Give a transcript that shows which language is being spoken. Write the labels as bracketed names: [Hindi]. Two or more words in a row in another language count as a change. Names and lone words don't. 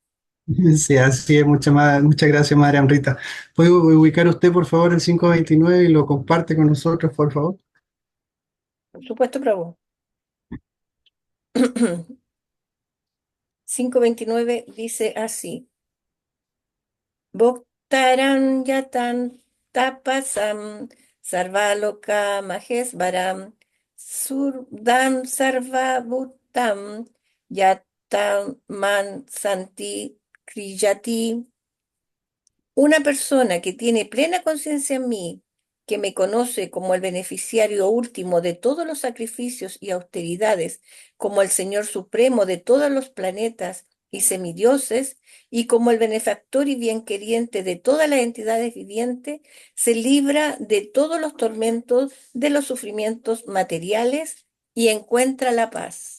[Spanish] Sí, así es. Muchas gracias, Madre Amrita. ¿Puede ubicar usted, por favor, el 529 y lo comparte con nosotros, por favor? Por supuesto, Prabhu. 5:29 dice así. [Sanskrit] भोक्तारं यतं तपसं सर्वलोक महेश्वरं सुर्दं सर्वभूतं यतं मां शान्ति क्रियति. [Spanish] Una persona que tiene plena conciencia en mí, que me conoce como el beneficiario último de todos los sacrificios y austeridades, como el Señor supremo de todos los planetas y semidioses, y como el benefactor y bienqueriente de todas las entidades vivientes, se libra de todos los tormentos de los sufrimientos materiales y encuentra la paz.